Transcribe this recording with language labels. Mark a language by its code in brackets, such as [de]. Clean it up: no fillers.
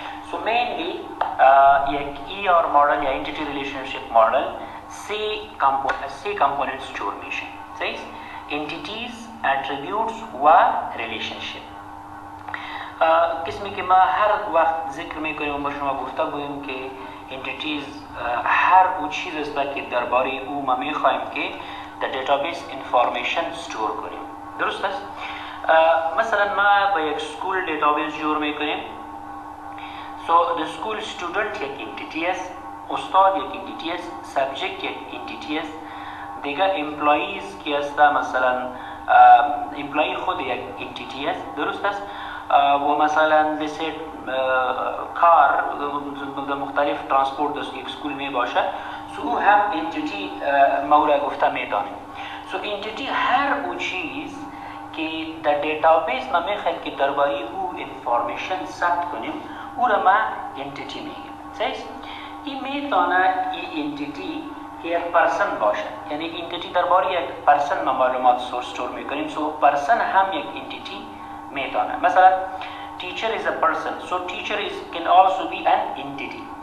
[fa] so mainly یک ER مدل یا entity relationship مدل سی کامپوننتس جور میشه. [en] entities, attributes و relationship. [fa] قسمی که ما هر وقت ذکر میکنیم و با شما گفته بودیم که entities هر او چیز است که درباره او ما میخوایم که در دیتابیس انفارمیشن استور کنیم. درست است؟ مثلا ما با یک سکول دیتابیس جور میکنیم. [en] so the school student [fa] یک entity است، استاد یک entity است، subject یک entity است، دیگه employees که است مثلا employee خود یک entity است. درست است؟ و مثلا بسیار کار در مختلف ترانسپورت در یک سکول می باشه سو او هم انتیتی مورد گفته می دانیم. سو انتیتی هر او چیز که در دیتابیس ما می خواهیم که درباره او انفارمیشن ثبت کنیم او را ما انتیتی میگیم. این می تانه این انتیتی یک پرسن باشه، یعنی انتیتی درباره یک پرسن ما معلومات استور می کنیم. سو پرسن هم یک انتیتی میتونه. [en] مثلا teacher is a person, so teacher can also be an entity.